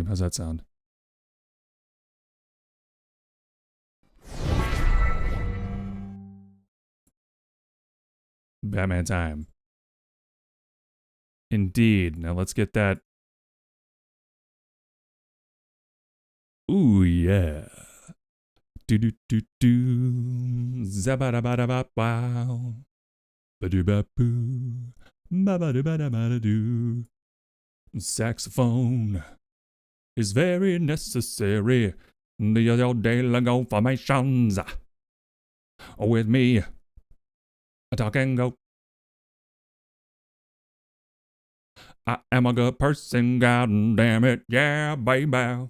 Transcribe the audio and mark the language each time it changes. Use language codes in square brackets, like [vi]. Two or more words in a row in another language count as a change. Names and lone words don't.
[en] How's that sound? Batman time. Indeed. Now let's get that. Ooh, yeah. Do do do do. Zabadabadabow. Ba-do-ba-boo. Ba-ba-do-ba-da-ba-da-doo. Saxophone is very necessary. The other day long formations. With me, a talking goat. I am a good person, god damn it, yeah, baby.